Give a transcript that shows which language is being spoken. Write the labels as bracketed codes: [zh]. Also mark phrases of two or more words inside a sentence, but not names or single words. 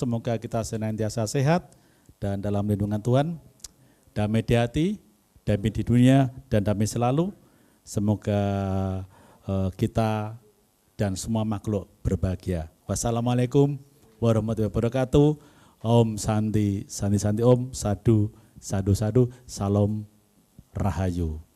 [id] Semoga kita senantiasa sehat dan dalam lindungan Tuhan. Damai di hati, damai di dunia, dan damai selalu. Semoga kita dan semua makhluk berbahagia. [ar] والسلام عليكم ورحمة الله وبركاته. [sa] ओम् शान्ति शान्ति शान्ति ओम्, साधु साधु साधु, [id] Salam Rahayu.